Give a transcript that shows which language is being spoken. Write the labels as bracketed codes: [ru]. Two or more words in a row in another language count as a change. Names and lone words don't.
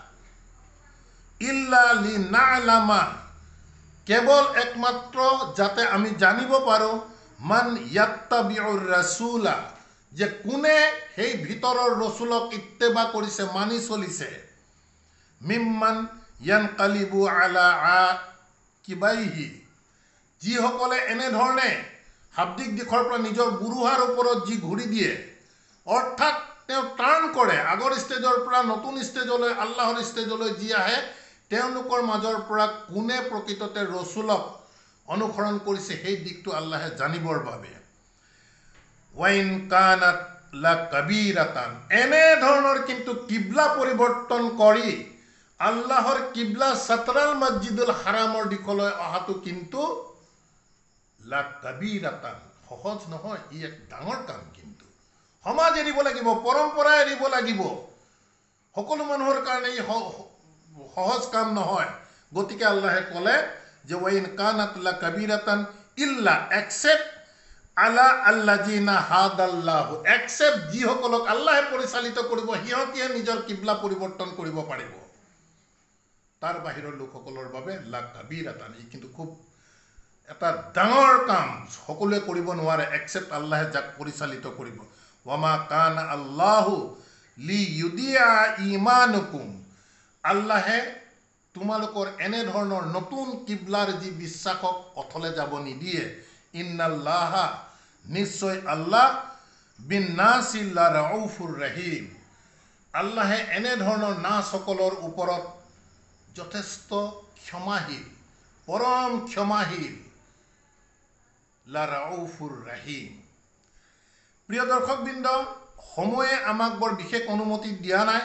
[ar] إلا لنعلم, [as] কেৱল একমাত্ৰ যাতে আমি জানিব পাৰোঁ, [ar] من يتبع الرسول, [as] যে কোনে সেই ভিতৰৰ ৰসুলক ইত্তেবা কৰিছে, মানি চলিছে, [ar] ممن ينقلب على عقبيه, [as] যিসকলে এনেধৰণে শাব্দিক দিশৰ পৰা নিজৰ গুৰুহাৰ ওপৰত যি ঘূৰি দিয়ে, অৰ্থাৎ তেওঁ টাৰ্ণ কৰে, আগৰ ষ্টেজৰ পৰা নতুন ষ্টেজলৈ, আল্লাহৰ ষ্টেজলৈ যি আহে, তেওঁলোকৰ মাজৰ পৰা কোনে প্ৰকৃততে ৰসুলক অনুসৰণ কৰিছে সেই দিশটো আল্লাহে জানিবৰ বাবে। [ar] وإن كانت لكبيرة, [as] এনেধৰণৰ কিন্তু কিবলা পৰিৱৰ্তন কৰি আল্লাহৰ কিবলা [ar] شطر المسجد الحرام [as] দিশলৈ অহাটো কিন্তু [ar] لكبيرة, [as] সহজ নহয়, ই এক ডাঙৰ কাম। কিন্তু সমাজ এৰিব লাগিব, পৰম্পৰা এৰিব লাগিব, সকলো মানুহৰ কাৰণে ই সহজ কাম নহয়। গতিকে আল্লাহে ক'লে যে [ar] وإن كانت لكبيرة إلا, [as] এক্সেপ্ট [ar] على الذين هدى الله, [as] এক্সেপ্ট যিসকলক আল্লাহে পৰিচালিত কৰিব, সিহঁতিহে নিজৰ কিবলা পৰিৱৰ্তন কৰিব পাৰিব। তাৰ বাহিৰৰ লোকসকলৰ বাবে [ar] لكبيرة, [as] ই কিন্তু খুব এটা ডাঙৰ কাম, সকলোৱে কৰিব নোৱাৰে, এক্সেপ্ট আল্লাহে যাক পৰিচালিত কৰিব। [ar] وما كان الله ليضيع إيمانكم, [as] আল্লাহে তোমালোকৰ এনেধৰণৰ নতুন কিবলাৰ যি বিশ্বাসক অথলে যাব নিদিয়ে। ইন্নাল্লাহা, নিশ্চয় আল্লাহ, [ar] بالناس لرءوف رحيم, [as] আল্লাহে এনেধৰণৰ নাছসকলৰ ওপৰত যথেষ্ট ক্ষমাশীল, পৰম ক্ষমাশীল, [ar] لرءوف رحيم. [as] প্ৰিয় দৰ্শকবৃন্দ, সময়ে আমাক বৰ বিশেষ অনুমতি দিয়া নাই।